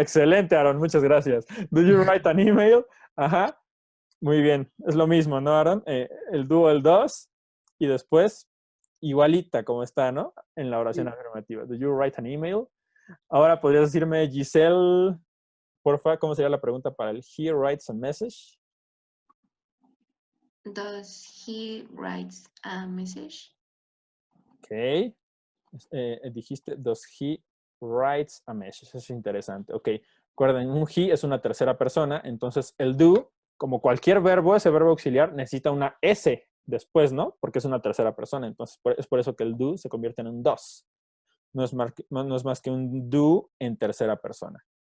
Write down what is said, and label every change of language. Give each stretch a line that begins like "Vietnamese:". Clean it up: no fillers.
Spanish: Excelente, Aaron, muchas gracias. Do you write an email? Ajá, muy bien. Es lo mismo, ¿no, Aaron? El do, el does, y después igualita como está, ¿no? En la oración afirmativa. Do you write an email? Ahora podrías decirme, Giselle, porfa, ¿cómo sería la pregunta para el he writes a message?
English: Does he writes a message? Ok.
Spanish: Dijiste, does he writes a message? Eso es interesante. Ok. Recuerden, un he es una tercera persona, entonces el do, como cualquier verbo, ese verbo auxiliar necesita una S después, ¿no? Porque es una tercera persona. Entonces, es por eso que el do se convierte en un does. No es más que un do en tercera persona.